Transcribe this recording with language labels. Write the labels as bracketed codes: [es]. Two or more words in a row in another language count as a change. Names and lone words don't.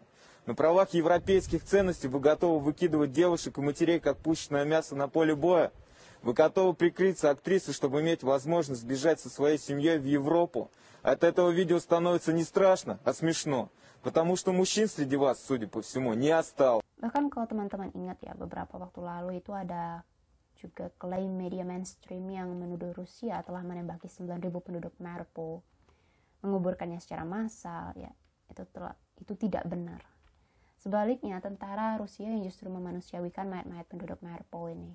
[ru] На правах европейских ценностей вы готовы выкидывать девушек и матерей, как пушечное мясо на поле боя? Вы готовы прикрыться актрисой, чтобы иметь возможность сбежать со своей семьей в Европу? От этого видео становится не страшно, а смешно. потому что мужчин среди вас, судя по всему, не осталось. [id] Bahkan kalau teman-teman ingat ya, beberapa waktu lalu itu ada juga klaim media mainstream yang menuduh Rusia telah menembaki 9.000 penduduk Mariupol, menguburkannya secara massal. Ya, itu tidak benar. Sebaliknya, tentara Rusia yang justru memanusiawikan mayat-mayat penduduk Mariupol ini.